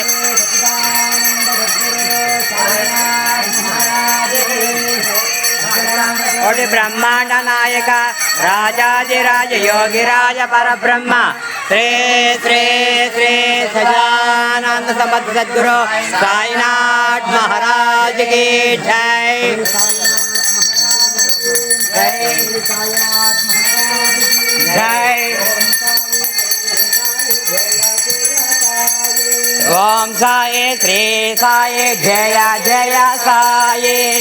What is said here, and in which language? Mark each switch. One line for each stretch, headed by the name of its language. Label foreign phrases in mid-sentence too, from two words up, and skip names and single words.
Hindi: కోటి బ్రహ్మాండ నాయక రాజాదిరాజ యోగిరాజ పరబ్రహ్మ శ్రీ శ్రీ శ్రీ సదానంద సమర్థ సద్గురు సాయినాథ్ మహారాజ్ की जय. जय. ओम साई श्री साई जय जय साई.